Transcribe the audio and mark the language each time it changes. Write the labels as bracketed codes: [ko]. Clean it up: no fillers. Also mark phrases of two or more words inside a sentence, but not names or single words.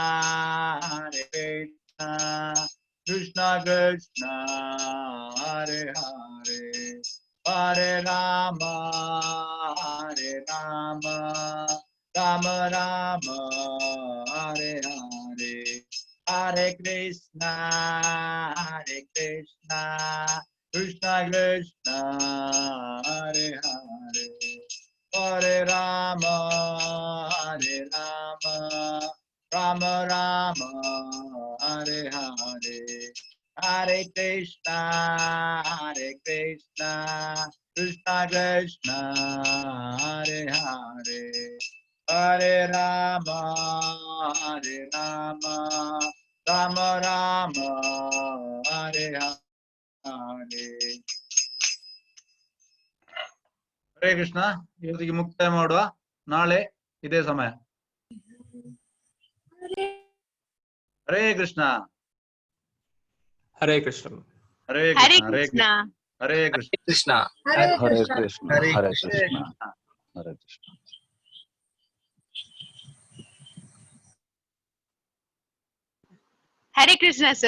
[sa] कृष्णा कृष्णा हरे हरे हरे राम राम राम हरे हरे हरे कृष्णा कृष्णा कृष्णा हरे हरे हरे राम राम राम हरे हरे कृष्ण हरे कृष्ण कृष्ण कृष्ण हरे हरे हरे राम हरे राम राम राम हरे हरे. ಹರೇ ಕೃಷ್ಣ. [kn] ಇವತ್ತಿಗೆ ಮುಕ್ತಾಯ ಮಾಡುವ. ನಾಳೆ ಇದೇ ಸಮಯ. [sa] ಹರೇ ಕೃಷ್ಣ. ಹರೇ ಕೃಷ್ಣ. ಹರೇ Hare ಕೃಷ್ಣ. ಹರೇ Krishna. ಹರೇ ಕೃಷ್ಣ. ಕೃಷ್ಣ. हरे कृष्ण. ಹರೇ Hare ಕೃಷ್ಣ. कृष्ण हरे कृष्ण. हरे कृष्ण, sir.